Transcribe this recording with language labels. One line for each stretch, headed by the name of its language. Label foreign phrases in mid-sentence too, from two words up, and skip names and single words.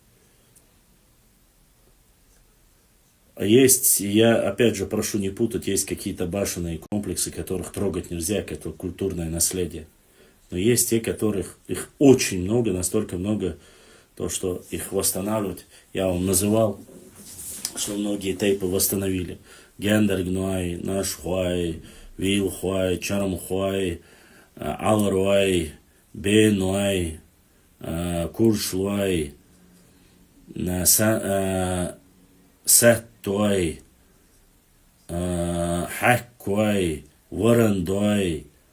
Russian: Есть, я опять же прошу не путать, есть какие-то башенные комплексы, которых трогать нельзя, это культурное наследие. Но есть те, которых, их очень много, настолько много, то, что их восстанавливать, я вам называл, что многие тейпы восстановили. Гендергнуай, Нашхуай, Вилхуай, Чарамхуай, Алруай, Бенуай, Куршлуай, Саттуай, Хаккуай, Варандуай,